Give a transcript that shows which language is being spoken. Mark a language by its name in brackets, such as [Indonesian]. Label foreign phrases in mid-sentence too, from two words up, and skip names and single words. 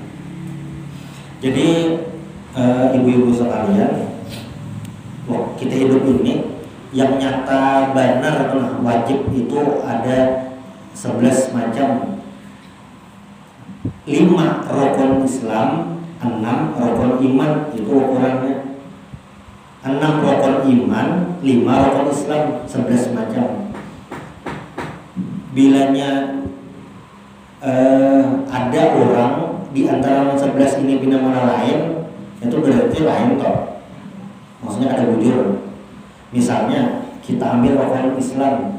[Indonesian] Jadi ibu-ibu sekalian, kita hidup ini yang nyata benar wajib itu ada 11 macam. 5 rukun Islam, 6 rukun iman, itu ukurannya. 6 rukun iman, 5 rukun Islam, 11 macam. [Banjar] Bilanya ada orang di antara 11 ini pindah mana lain, itu berarti lain toh. Maksudnya ada bujur. [Indonesian] Misalnya kita ambil rukun Islam.